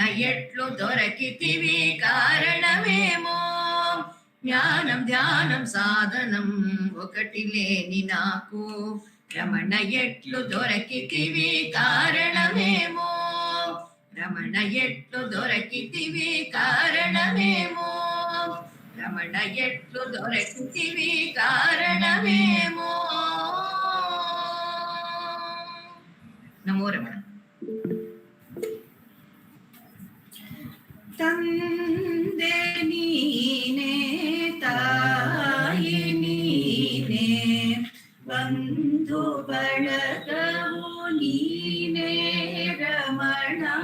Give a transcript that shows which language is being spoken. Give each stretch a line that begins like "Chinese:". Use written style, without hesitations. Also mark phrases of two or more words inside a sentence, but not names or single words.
Telugu: ఎట్లు దొరకితివి కారణమేమో జ్ఞానం ధ్యానం సాధనం ఒకటి లేని నాకు రమణ ఎట్లు దొరకితివి కారణమేమో రమణ ఎట్లు దొరకితివి కారణమేమో రమణ ఎట్లు దొరకితివి కారణమేమో నమో రమణ
Kannada: ತಂದೆ ನೀನೆ ತಾಯಿ ನೀನೆ ಬಂಧು ಬಳಗವು ನೀನೆ ರಮಣ